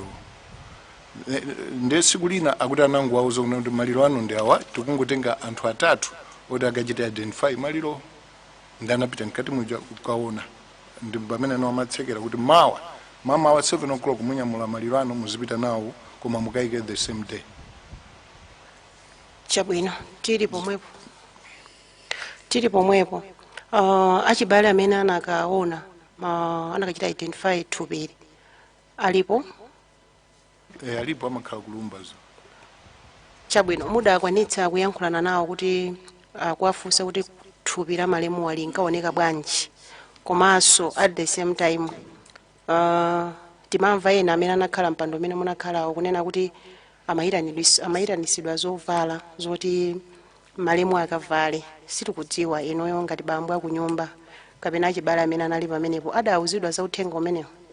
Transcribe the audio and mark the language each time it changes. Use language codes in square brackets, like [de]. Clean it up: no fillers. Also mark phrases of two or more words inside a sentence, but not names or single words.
[ny] Ndi siku lina akuti anangu auza kuti maliro anu ndi awa, tikungotenga anthu atatu oti akachita identify maliro, ndi anapita nkati muja kukaona, ndi pamene no amatsekera kuti mama wa 7 o'clock munyamula maliro anu muzipita nawo koma mukaike [en] the same day. [ny] Chabwino tili pomwepo achibale amene anakaona anakachita identify thupi alipo. Alipo amakhala kulumbazo. Chabwino mudakwanitsa kuyankhulana nawo kuti kuwafunsa kuti thupi la malemu linkaoneka bwanji, komanso [en] at the same time [ny] timamva ena amene anakhala mpando amene munakhala kunena kuti amayitanisidwa zovala zoti malemu akavale. Sitikudziwa inoyo ngati bambo akunyumba kapena achibale amene anali pamenepo adauzidwa za uthenga umenewo.